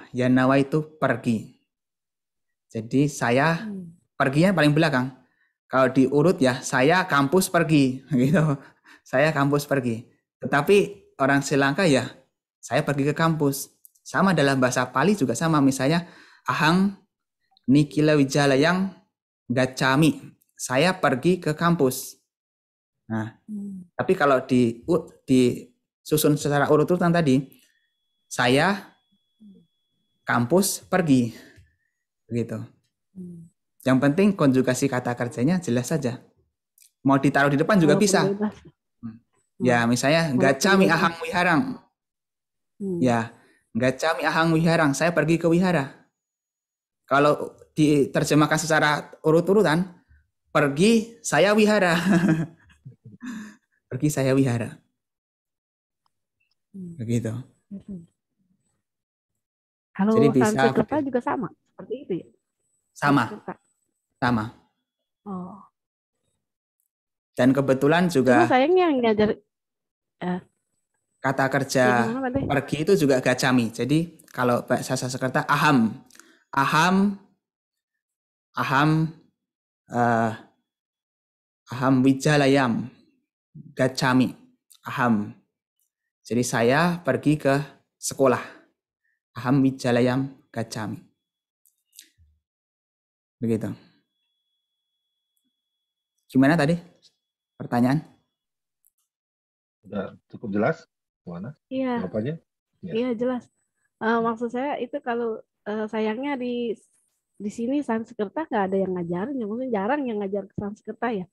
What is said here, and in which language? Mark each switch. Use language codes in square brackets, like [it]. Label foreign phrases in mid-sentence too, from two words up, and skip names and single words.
[id] Yanawa itu pergi. Jadi saya perginya paling belakang. Kalau diurut ya saya kampus pergi gitu. Saya kampus pergi. Tetapi orang Sri Lanka ya saya pergi ke kampus. Sama dalam bahasa Pali juga sama, misalnya [pi] ahang nikila wijalayang gacami. [id] Saya pergi ke kampus. Nah, tapi kalau disusun secara urut-urutan tadi, saya kampus pergi. Begitu. Yang penting konjugasi kata kerjanya jelas saja. Mau ditaruh di depan juga bisa. Ya, misalnya [pi] gacami ahang wiharang. Ya, gacami ahang wiharang, [id] saya pergi ke wihara. Kalau diterjemahkan secara urut-urutan, pergi saya wihara. Pergi saya wihara. Begitu. Kalau jadi bisa Sanskerta juga sama seperti itu ya? Sama. Oh. Dan kebetulan juga cuma sayangnya ngajar kata kerja pergi itu juga gacami. Jadi kalau bahasa Sanskerta [sa] aham wijalayam gacami aham. [id] Jadi saya pergi ke sekolah. [sa] Aham wijalayam gacami. [id] Begitu. Gimana tadi pertanyaan? Sudah cukup jelas? Mana? Iya. Jawabannya? Iya jelas. Maksud saya itu kalau sayangnya di sini Sanskerta nggak ada yang ngajarin, maksudnya jarang yang ngajar ke Sanskerta ya.